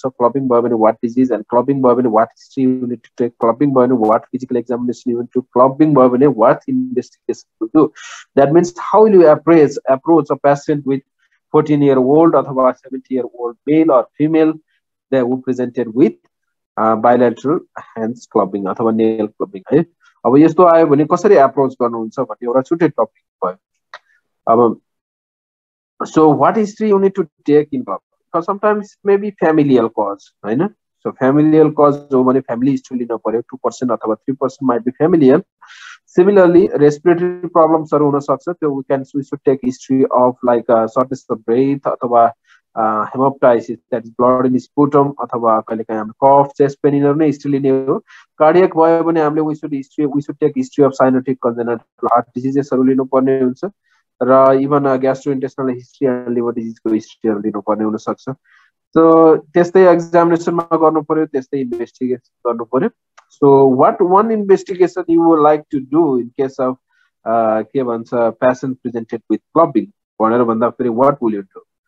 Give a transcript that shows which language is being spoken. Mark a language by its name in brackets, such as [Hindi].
[English] So clubbing by what disease, and clubbing by what history you need to take, clubbing by what physical examination you need to, clubbing by what investigation to do. That means how will you approach a patient with 14-year-old or 70-year-old male or female that who presented with bilateral hands clubbing or nail clubbing. [Nepali] अब यस्तो आयो भने कसरी approach गर्नुहुन्छ भन्ने एउटा छुट्टै topic भयो. [English] अब so what history you need to take in clubbing, because sometimes it may be familial cause, right? So familial cause हो भने family history [Nepali] लिनु पर्यो, [English] 2% अथवा 3% might be familial. Similarly, respiratory problems are हुन सक्छ, so we should take history of like shortness of breath अथवा hemoptysis, that is blood in sputum, [Nepali] अथवा कहिलेकाहीँ हाम्रो [English] cough, chest pain [Nepali] यिनीहरु नै हिस्ट्री लिने हो. कार्डियक भयो भने हामीले [English] we should take history of [Nepali] cyanotic congenital heart diseases हरु लिनु पर्ने हुन्छ, र इभन ग्यास्ट्रोइन्टेस्टिनल हिस्ट्री एन्ड लिभर डिजिजको हिस्ट्रीहरु लिनुपर्ने हुन सक्छ. सो त्यस्तै एक्जामिनेसनमा गर्नु पर्यो, त्यस्तै इन्भेस्टिगेसन गर्नु पर्यो. [English] So what one investigation you would like to do in case of के भन्छ patient presented with clubbing भनेर भन्दा फेरि what will you do?